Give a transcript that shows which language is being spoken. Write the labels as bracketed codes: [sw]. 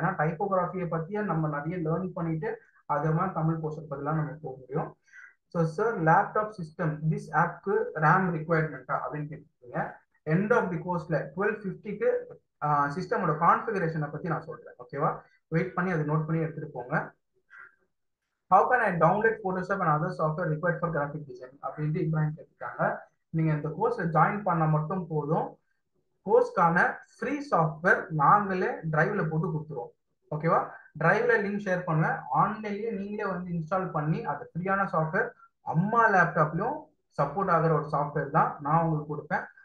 [ta] ஏன்னா டைப்போகிராஃபியை பத்தியே நம்ம நிறைய லேர்ன் பண்ணிட்டு அது மாதிரி தமிழ் போஸ்டர் பத்திலாம் நம்ம போக முடியும். So sir laptop system this ஆப்க்கு RAM ரிக்குவயர்மெண்ட்டா அப்படின்னு கேட்டிருக்கீங்க. எண்ட் ஆஃப் தி கோர்ஸ்ல 1250க்கு சிஸ்டமோட கான்ஃபிகரேஷனை பத்தி நான் சொல்றேன். ஓகேவா? வெயிட் பண்ணி அதை நோட் பண்ணி எடுத்துட்டு போங்க. [en] How can I download Photoshop and other software required for graphic design [ta] அப்படின்ட்டு இப்ராஹிம் கேட்டிருக்காங்க. நீங்க இந்த கோர்ஸ்ல ஜாயின் பண்ண மட்டும் போதும். கோர்ஸ்க்கான ஃப்ரீ சாஃப்ட்வேர் நாங்களே டிரைவ்ல போட்டு கொடுத்துருவோம். ஓகேவா? டிரைவ்ல லிங்க் ஷேர் பண்ணுவேன். ஆன்லைன்லயே நீங்களே வந்து இன்ஸ்டால் பண்ணி அது ஃப்ரீயான சாஃப்ட்வேர் அம்மா லேப்டாப்லயும் சப்போர்ட் ஆகிற ஒரு சாஃப்ட்வேர் தான் நான் உங்களுக்கு கொடுப்பேன்.